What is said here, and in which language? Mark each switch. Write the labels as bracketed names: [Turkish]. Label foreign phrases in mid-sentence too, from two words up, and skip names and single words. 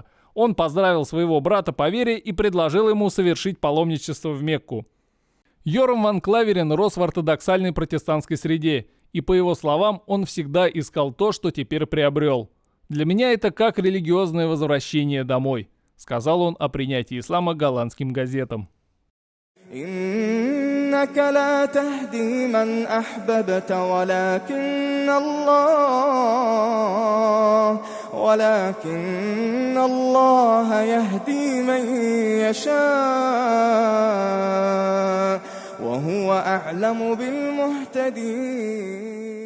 [Russian] Он поздравил своего брата по вере и предложил ему совершить паломничество в Мекку. Йорам ван Клаверен рос в ортодоксальной протестантской среде, и по его словам, он всегда искал то, что теперь приобрел. «Для меня это как религиозное возвращение домой», — сказал он о принятии ислама голландским газетам. [Arabic] إنك لا تهدي من أحببت ولكن الله يهدي من يشاء وهو أعلم بالمهتدين.